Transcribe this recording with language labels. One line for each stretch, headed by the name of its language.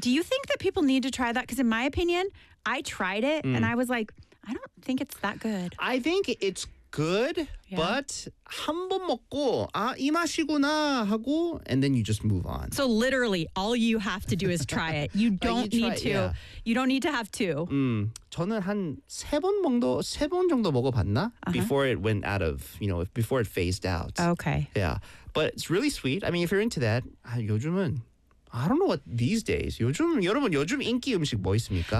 English: Do you think that people need to try that? Because in my opinion, I tried it and I was like, I don't think it's that good. I think it's good, yeah. but
Korean: 한 번 먹고 아 이 맛이구나 하고
English: and then you just move on. So literally all you have to do is try it. You don't you try, need to. Yeah. You don't need to have two.
Korean: 저는 한 세 번 정도 먹어 봤나?
English: Before it went out of, you know, before it phased out. Okay. Yeah. But it's really sweet. I mean, if you're into that, 요즘은 I don't know what these days.
Korean: 요즘 여러분 요즘 인기 음식 뭐 있습니까?